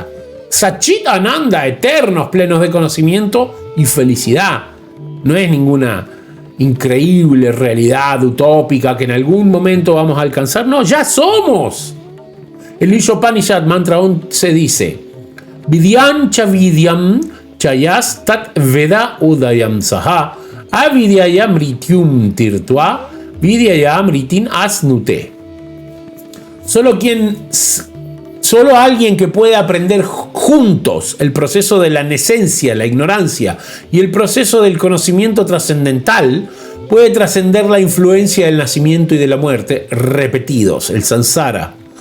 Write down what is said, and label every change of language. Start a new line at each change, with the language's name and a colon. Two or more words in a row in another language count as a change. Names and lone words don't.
Sanskrit: Sachit Ananda,
Spanish: eternos, plenos de conocimiento y felicidad. No es ninguna increíble realidad utópica que en algún momento vamos a alcanzar. No, ya somos. El Ishopanishad Mantra 11 dice:
Sanskrit: Vidyam cha vidyam chayas tat veda udayam saha avidyayam rityum tirtva vidyayam ritin asnute.
Spanish: Solo alguien que puede aprender juntos el proceso de la nesencia, la ignorancia y el proceso del conocimiento trascendental puede trascender la influencia del nacimiento y de la muerte repetidos, el samsara.